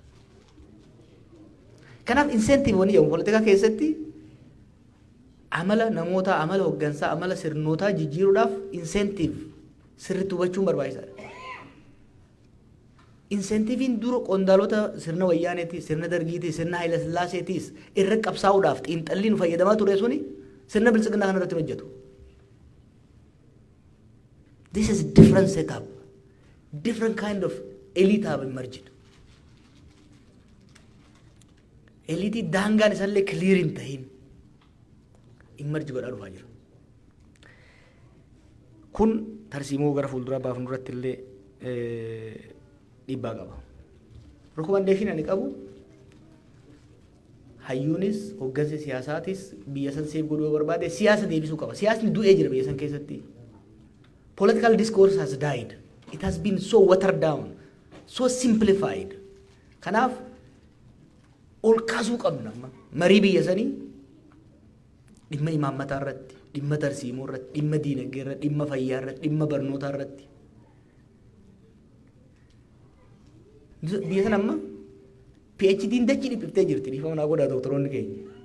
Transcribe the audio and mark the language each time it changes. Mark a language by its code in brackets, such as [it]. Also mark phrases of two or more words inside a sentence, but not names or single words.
[om] Kanaaf inseentiivoonni jedhamu poolitikaa keessatti amala namoota amala hoggansaa amala sirnootaa jijjiiruudhaaf inseentiiv sirriitti hubachuun barbaachisaadha. Inseentiiviin dura qondaalota sirna wayyaaneetis sirna dargiitis sirna Haayila Sillaaseetis irra qabsaa'uudhaaf xiinxalli nu fayyadamaa ture suni sirna bilchiginaa kana irratti hojjetu. [en] This is a different setup, different kind of elite have emerged. [om] Elite daangaan isaallee clear hin ta'in emerge godhaa dhufaa jira. Kun tarsiimoo gara fuulduraa baafnu irratti illee dhiibbaa qaba. Recommendation ani qabu hayyuunis hoggansi siyaasaatis biyya san seef godhuu barbaade siyaasa deebisuu qaba. Siyaasni du'ee jira biyya san keessatti. [en] Political discourse has died. It has been so watered down, so simplified. [om] Kanaaf ol kaasuu qabna marii biyya sanii dhimma imaammataa irratti, dhimma tarsiimoo irratti, dhimma diinagdee irratti, dhimma fayyaa irratti, dhimma barnootaa irratti. Biyya sana amma PhD'n dachii dhiphiftee jirti dhiifama naa godhaa doktoroonni keenya.